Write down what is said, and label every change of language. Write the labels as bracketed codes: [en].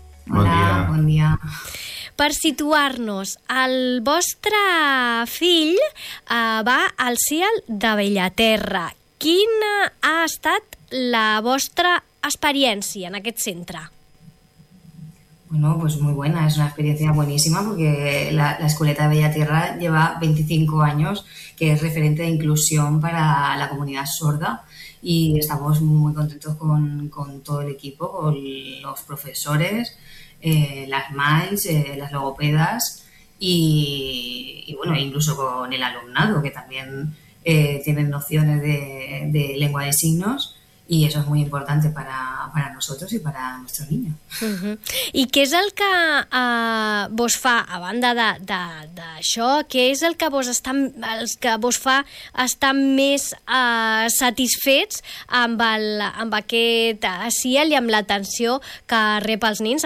[ca] Bon dia. Per situar-nos, el vostre fill va al SIAL de Bellaterra. Quina ha estat la vostra experiència en aquest centre? [es] Bueno, pues muy buena, es una experiencia buenísima porque la Escoleta de Bellaterra lleva 25 años que es referente de inclusión para la comunidad sorda y estamos muy contentos con todo el equipo, con los profesores, las MAIs, las logopedas y bueno, incluso con el alumnado que también tienen nociones de lengua de signos. Y eso es muy importante para nosotros y para nuestro niño. Uh-huh. [ca] I què és el que vos fa, a banda d'això, què és el que vos està, els que vos fa estar més satisfets amb aquest SIAL i amb l'atenció que rep els nens?